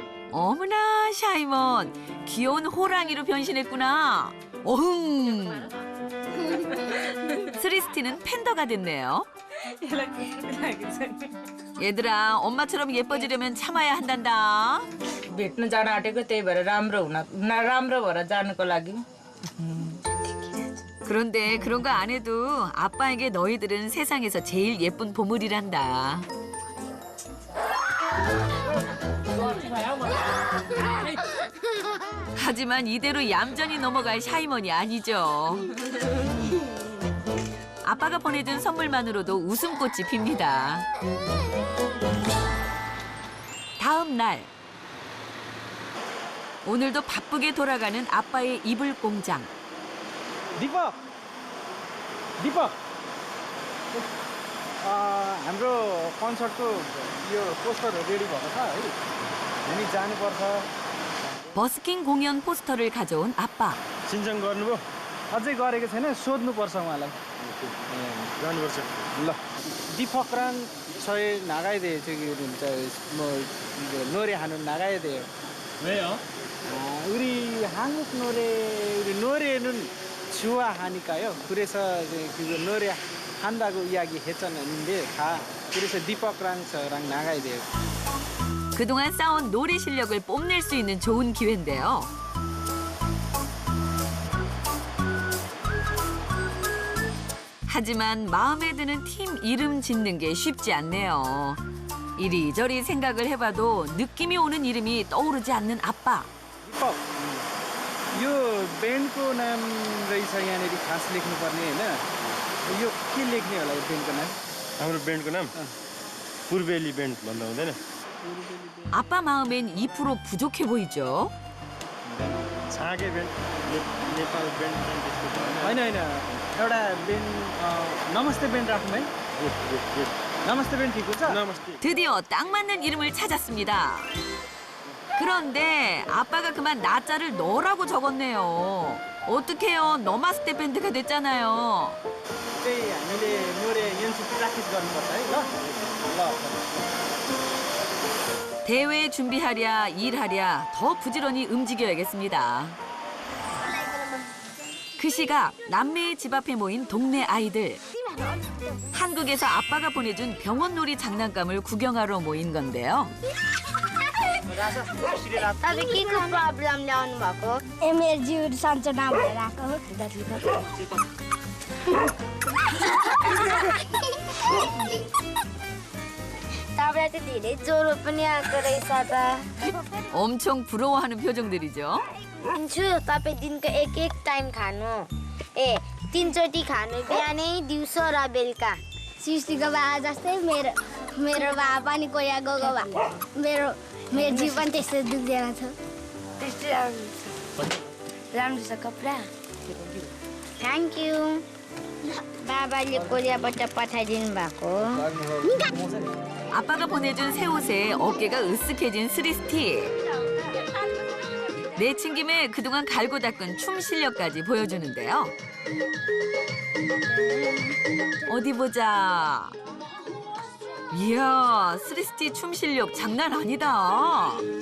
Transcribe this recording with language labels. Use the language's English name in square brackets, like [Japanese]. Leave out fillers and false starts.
[Korean] 어머나 샤이먼 귀여운 호랑이로 변신했구나. 어흥. 스리스티는 팬더가 됐네요. 얘들아 엄마처럼 예뻐지려면 참아야 한단다. [Nepali] भेट्न जान आँटेको त्यही भएर राम्रो भएर जानुको लागि [Korean] 그런데 그런 거 안 해도 아빠에게 너희들은 세상에서 제일 예쁜 보물이란다. 하지만 이대로 얌전히 넘어갈 샤이먼이 아니죠. 아빠가 보내준 선물만으로도 웃음꽃이 핍니다. 다음 날 오늘도 바쁘게 돌아가는 아빠의 이불 공장. [Nepali] दिपक दिपक हाम्रो कन्सर्टको यो पोस्टरहरू रेडी भएको छ है हामी जानुपर्छ [Korean] 버스킹 공연 포스터를 가져온 아빠. [Nepali] सिन्चन गर्नुभयो अझै गरेको छैन सोध्नुपर्छ उहाँलाई जानुपर्छ [Korean] ल दिपकरान 저희 나가야 돼요 저기 뭐 노래 하는 나가야 돼요 왜요? 우리 한국 우리 노래는 좋아하니까요. 그래서 이제 그 노래 한다고 이야기했었는데 그래서 디퍼크랑 저랑 나가야 돼요. 그동안 쌓은 노래 실력을 뽐낼 수 있는 좋은 기회인데요. 하지만 마음에 드는 팀 이름 짓는 게 쉽지 않네요. 이리저리 생각을 해봐도 느낌이 오는 이름이 떠오르지 않는 아빠. [Nepali] 디퍼, यो ब्यान्डको नाम रहेछ यहाँनिर खास लेख्नुपर्ने होइन यो के लेख्ने होला यो ब्यान्डको नाम हाम्रो ब्यान्डको नाम पूर्वेली ब्यान्ड भन्दा हुँदैन? [Korean] 아빠 마음엔 2% 부족해 보이죠. [Nepali] छाँगे ब्यान्ड नेपाल ब्यान्ड होइन होइन एउटा ब्यान्ड नमस्ते ब्यान्ड राखौँ है नमस्ते ब्यान्ड ठिक हुन्छ नमस्ते. [Korean] 드디어 딱 맞는 이름을 찾았습니다. 그런데 아빠가 그만 나자를 너라고 적었네요. 어떡해요. 너마스테 밴드가 됐잖아요. [Nepali] त्यही हामीले [Korean] 노래 연습 [Nepali] प्र्याक्टिस गर्नुपर्छ है ल [Korean] 대회 준비하랴 일하랴 더 부지런히 움직여야겠습니다. 그 시각 남매의 집 앞에 모인 동네 아이들. 한국에서 아빠가 보내준 병원놀이 장난감을 구경하러 모인 건데요. [Nepali] तपाईँ के को प्रब्लम ल्याउनु भएको मेरो जिउ सन्चो नभएर आएको तपाईँलाई त धेरै ज्वरो पनि आएको रहेछ त [Korean] 엄청 부러워하는 표정들이죠. [Nepali] छु तपाईँ दिनको एक टाइम खानु ए 3 चोटि खानु बिहानै दिउँसो र बेलुका सृष्टिको बा जस्तै मेरो बा पनि कोही गएको बा मेरो जिउ पनि त्यस्तो दुख्दैन छ त्यस्तो राम्रो छ कपडा [English] thank you [Nepali] बाबाले कोरियाबाट पठाइदिनु भएको [Korean] 아빠가 보내준 새 옷에 어깨가 으쓱해진 스리스티. 내친 김에 그동안 갈고 닦은 춤 실력까지 보여주는데요. 어디 보자. 이야, 스리스티 춤 실력 장난 아니다.